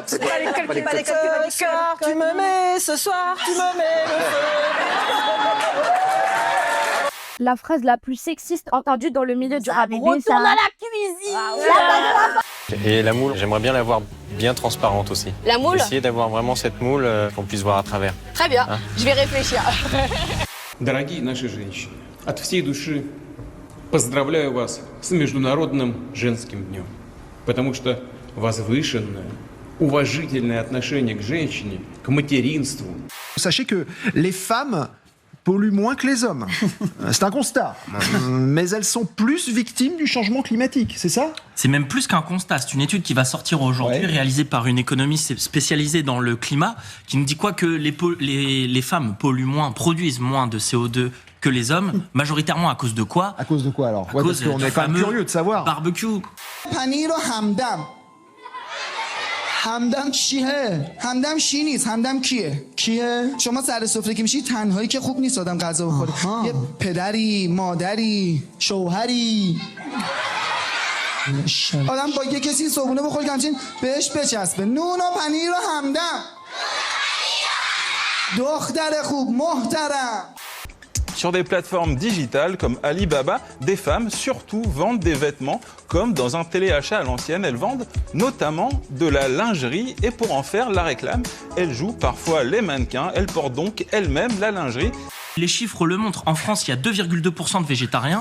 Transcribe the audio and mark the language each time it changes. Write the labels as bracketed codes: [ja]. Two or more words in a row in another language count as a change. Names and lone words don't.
[fr] C'est pas les calculs, tu me mets ce soir, tu me mets le feu. La phrase la plus sexiste entendue dans le milieu du rap. Retourne à la cuisine. Et la moule, j'aimerais bien la voir bien transparente aussi. La moule ? Essayer d'avoir vraiment cette moule qu'on puisse voir à travers. Très bien, je vais réfléchir. [ru] Дорогие наши женщины, от всей души поздравляю вас с Международным женским днем, потому что возвышенное, уважительное отношение к женщине, к материнству. [fr] Sachez que les femmes polluent moins que les hommes. C'est un constat. Mais elles sont plus victimes du changement climatique, c'est ça ? C'est même plus qu'un constat. C'est une étude qui va sortir aujourd'hui, réalisée par une économiste spécialisée dans le climat, qui nous dit quoi que les femmes polluent moins, produisent moins de CO2 que les hommes, majoritairement à cause de quoi ? À cause de quoi alors ? Parce qu'on est quand même curieux de savoir. Barbecue. [fa] پنیر و همدم همدم چیه؟ همدم چی نیست؟ همدم کیه؟ شما سر سفره که میشی تنهایی که خوب نیست آدم غذا بخوره. یه پدری، مادری، شوهری. آدم با یه کسی صبحونه بخور که همچین بهش بچسبه. نون و پنیر و همدم. دختر خوب محترم. [fr] Sur des plateformes digitales comme Alibaba, des femmes surtout vendent des vêtements comme dans un téléachat à l'ancienne. Elles vendent notamment de la lingerie et pour en faire la réclame, elles jouent parfois les mannequins. Elles portent donc elles-mêmes la lingerie. Les chiffres le montrent. En France, il y a 2,2% de végétariens.